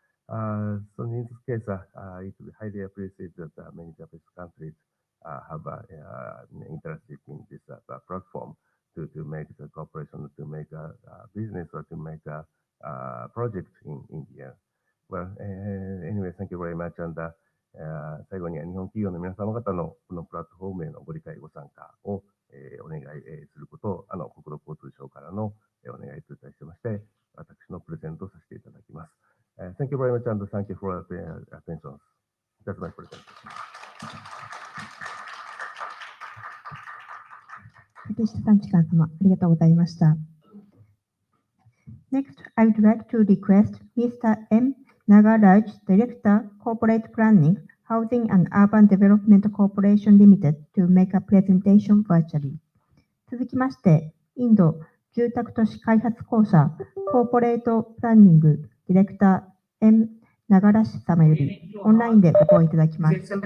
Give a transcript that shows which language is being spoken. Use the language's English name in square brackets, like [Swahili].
[English] So in this case, it will be highly appreciated that many Japanese countries have interested in this platform to make the cooperation, to make a business, or to make a project in India. Well, anyway, thank you very much. And [Japanese] 最後には日本企業の皆様方のこのプラットフォームへのご理解、ご参加を、お願いすることを、国土交通省からの、お願いといたしまして、私のプレゼントをさせていただきます。 [English] Thank you very much and thank you for your attention. That's my presentation. [Japanese] 竹下さん、ちかん様、ありがとうございました。 [English] Next, I would like to request Mr. M. Nagaraj, Director, Corporate Planning, Housing and Urban Development Corporation Limited, to make a presentation virtually. [Japanese] 続きまして、インド住宅都市開発公社コーポレートプランニングディレクター M. 長良様よりオンラインでご講演いただきます。